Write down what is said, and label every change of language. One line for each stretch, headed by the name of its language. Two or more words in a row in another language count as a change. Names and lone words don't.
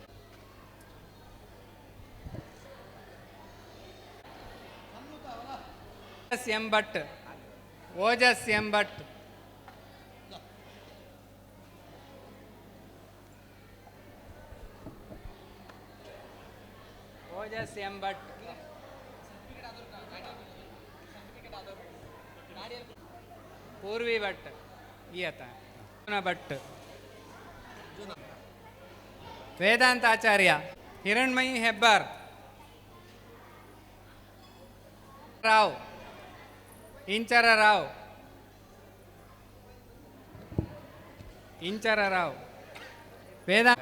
Kannada: ಎಂ ಭಟ್, ಓಜಸ್ ಎಂ ಭಟ್, ಓಜಸ್ ಎಂ ಭಟ್, ಪೂರ್ವಿ ಭಟ್, ಈಯತ ಭಟ್, ವೇದಾಂತ ಆಚಾರ್ಯ, ಹಿರಣ್ಮಯಿ ಹೆಬ್ಬಾರ್, ರಾವ್, ಇಂಚರ ರಾವ್, ಇಂಚರ ರಾವ್, ವೇದಾಂತ.